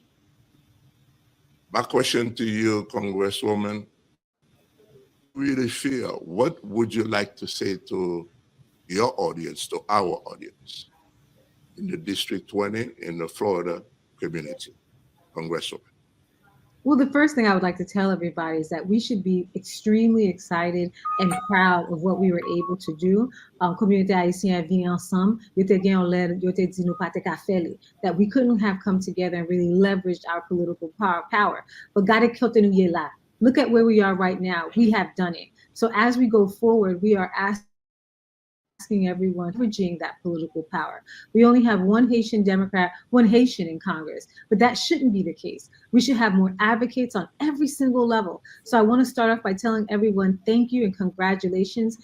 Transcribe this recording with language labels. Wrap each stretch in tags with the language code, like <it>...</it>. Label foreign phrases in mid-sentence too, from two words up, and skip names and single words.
<en>My question to you, Congresswoman, really feel, what would you like to say to your audience, to our audience, in the District 20 in the Florida community? Congresswoman. Well, the first thing I would like to tell everybody is that we should be extremely excited and proud of what we were able to do.</en> <ht>Community aysyen vini ansanm, yote gen yon led, yote di nou pa te ka fe li,</ht> <en>that we couldn't have come together and really leveraged our political power. But</en> <ht>gade kote nou ye la.</ht> <en>Look at where we are right now. We have done it. So as we go forward, we are asking everyone leveraging that political power. We only have one Haitian Democrat, one Haitian in Congress, but that shouldn't be the case. We should have more advocates on every single level. So I want to start off by telling everyone thank you and congratulations.</en>